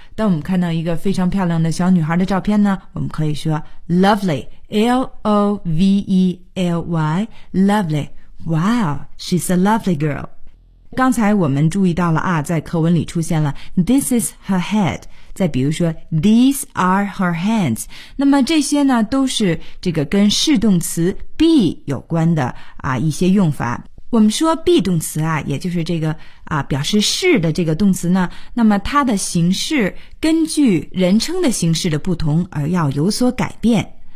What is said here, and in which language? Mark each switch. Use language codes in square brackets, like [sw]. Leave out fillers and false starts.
[zh] 当我们看到一个非常漂亮的小女孩的照片呢，我们可以说 lovely, L-O-V-E-L-Y, lovely. [en] Wow, she's a lovely girl. [zh] 刚才我们注意到了啊，在课文里出现了 [en] This is her head. [zh] 再比如说 [en] These are her hands. [zh] 那么这些呢都是这个跟是动词 be 有关的啊一些用法。我们说 be 动词啊，也就是这个啊表示是的这个动词呢，那么它的形式根据人称的形式的不同而要有所改变。